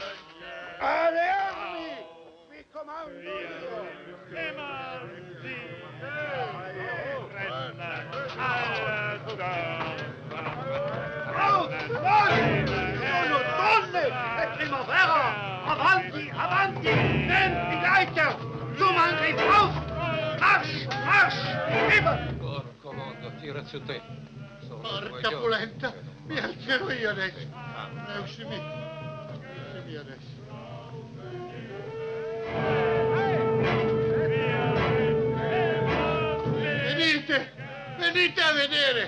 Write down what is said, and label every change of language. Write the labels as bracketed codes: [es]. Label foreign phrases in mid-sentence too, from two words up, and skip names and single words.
[it] Alle armi! Vi comando io! Sono donne! È primavera! Avanti, avanti! [de] Nehmt die Leiter! Zum Angriff auf! Marsch, marsch! Immer! [it] Porco mondo, tira su te. Porca polenta, mi alzerò io adesso. Uscimi adesso. Venite a vedere!